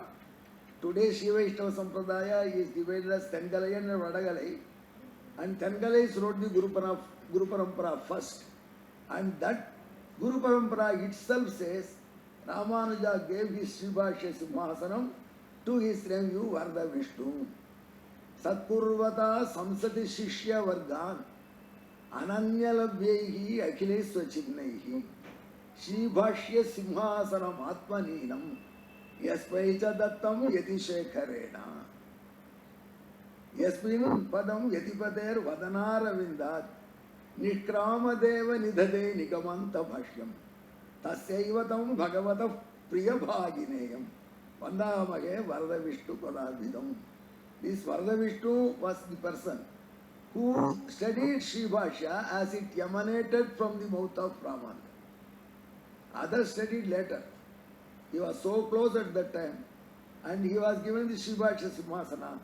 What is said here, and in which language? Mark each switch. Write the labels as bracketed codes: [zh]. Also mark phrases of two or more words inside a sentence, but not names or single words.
[en] Today Shiva Ishtava Sampradaya is divided as Tengalai and Vadagalai. And Tengalai wrote the Guru Parampara first. And that Guru Parampara itself says Ramanuja gave his [sa] Sribhashya Simhasanam [en] to his nephew Varada Vishnu. [sa] Satpurvata Samsati Shishya Vargan Ananyalabhyehi Akhileswachinnaihi Sribhashya Simhasanam Atmaninam Yaspaicha Dattam Yatishekharena Yasminam Padam Yatipater Vadanaravindat Nishkramadeva Nidhade Nigamanta Bhashyam Tasyaivatam Bhagavata Priyabhagineyam Vandamage Varada Vishnu Padabhidam. [en] This Varada Vishnu was the person who studied Sribhashya as it emanated from the mouth of Ramananda. Others studied later. He was so close at that time and he was given the [sa] Sribhashya Simhasana.